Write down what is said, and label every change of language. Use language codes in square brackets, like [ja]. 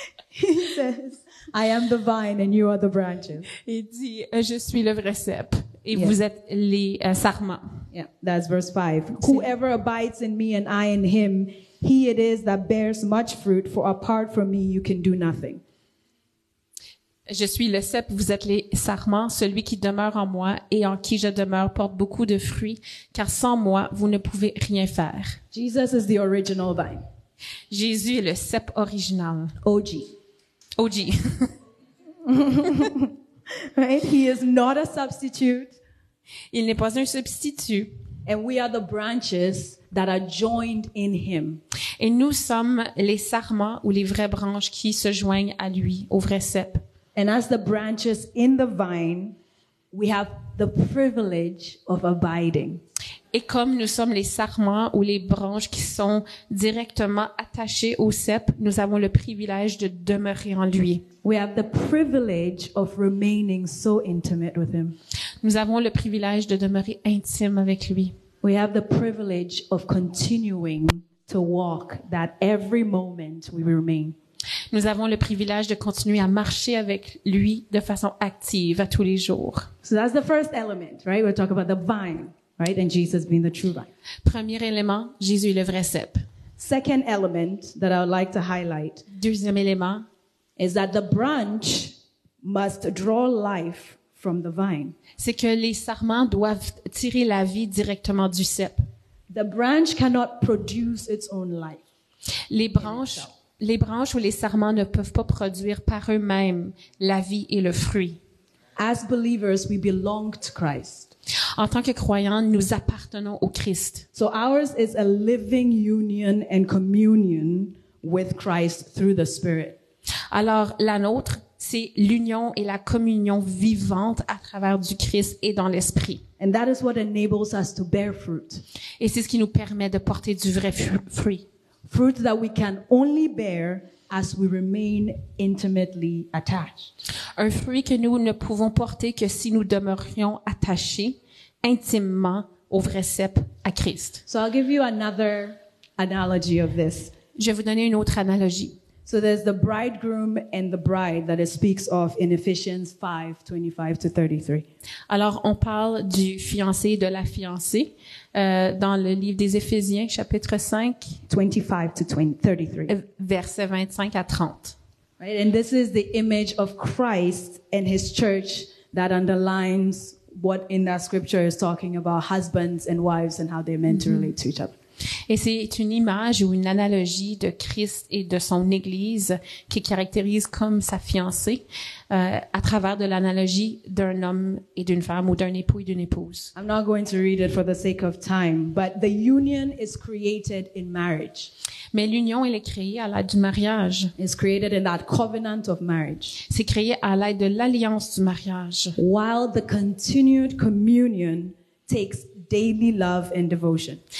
[en] He says, I am the vine and you are the branches. [fr] Il dit, je suis le vrai cep et [en] Yeah. [fr] vous êtes les sarments. [en] Yeah, that's verse 5. Whoever abides in me and I in him, he it is that bears much fruit, for apart from me you can do nothing. [fr] Je suis le cep, vous êtes les sarments. Celui qui demeure en moi et en qui je demeure porte beaucoup de fruits, car sans moi, vous ne pouvez rien faire. [en] Jesus is the original vine. [fr] Jésus est le cep original. [en] OG. OG. Right? He is not a substitute. [fr] Il n'est pas un substitut. [en] And we are the branches that are joined in him. [fr] Et nous sommes les sarments ou les vraies branches qui se joignent à lui, au vrai cep. [en] And as the branches in the vine, we have the privilege of abiding. [fr] Et comme nous sommes les sarments ou les branches qui sont directement attachées au cep, nous avons le privilège de demeurer en lui. [en] We have the privilege of remaining so intimate with him. [fr] Nous avons le privilège de demeurer intime avec lui. [en] We have the privilege of continuing to walk that every moment we remain. [fr] Nous avons le privilège de continuer à marcher avec lui de façon active à tous les jours. [en] So that's the first element, right? We're talking about the vine, right? And Jesus being the true vine. [fr] Premier élément, Jésus est le vrai cep. [en] Second element that I would like to highlight [fr] Deuxième élément, [en] is that the branch must draw life from the vine. [fr] c'est que les sarments doivent tirer la vie directement du cep. [en] The branch cannot produce its own life. [fr] Les branches ou les sarments ne peuvent pas produire par eux-mêmes la vie et le fruit. [en] As believers, we belong to Christ. [fr] En tant que croyants, nous appartenons au Christ. [en] So ours is a living union and communion with Christ through the Spirit. [fr] Alors, la nôtre, c'est l'union et la communion vivante à travers du Christ et dans l'Esprit. [en] And that is what enables us to bear fruit. [fr] Et c'est ce qui nous permet de porter du vrai fruit. [en] Fruit that we can only bear as we remain intimately attached. [fr] Un fruit que nous ne pouvons porter que si nous demeurions attachés intimement au vrai cep à Christ. [en] So I'll give you another analogy of this. [fr] Je vais vous donner une autre analogie. [en] So there's the bridegroom and the bride that it speaks of in Ephesians 5:25 to 33. [fr] Alors, on parle du fiancé et de la fiancée dans le livre des Éphésiens, chapitre 5, [en] 25 to 33. [fr] versets 25 à 30. [en] Right? And this is the image of Christ and his church that underlines what in that scripture is talking about husbands and wives and how they're meant to relate to each other. [fr] Et c'est une image ou une analogie de Christ et de son Église qui caractérise comme sa fiancée à travers de l'analogie d'un homme et d'une femme ou d'un époux et d'une épouse. [en] I'm not going to read it for the sake of time, but the union is created in marriage. [fr] Mais l'union, elle est créée à l'aide du mariage. [en] It's created in that covenant of marriage. [fr] C'est créé à l'aide de l'alliance du mariage. [en] While the continued communion takes daily love and devotion.